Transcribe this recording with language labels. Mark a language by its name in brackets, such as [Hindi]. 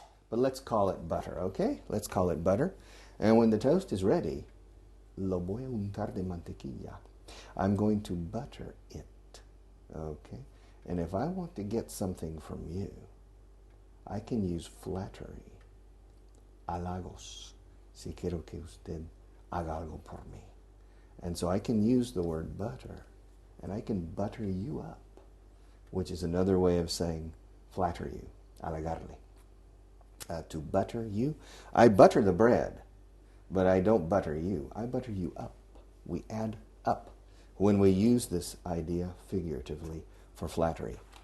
[English] But let's call it butter, okay? Let's call it butter. And when the toast is ready, [Spanish] lo voy a untar de mantequilla. [English] I'm going to butter it, okay? And if I want to get something from you, I can use flattery. [Spanish] Halagos, si quiero que usted haga algo por mí. [English] And so I can use the word butter, and I can butter you up, which is another way of saying flatter you, halagarle. To butter you, I butter the bread. But I don't butter you. I butter you up. We add up when we use this idea figuratively for flattery.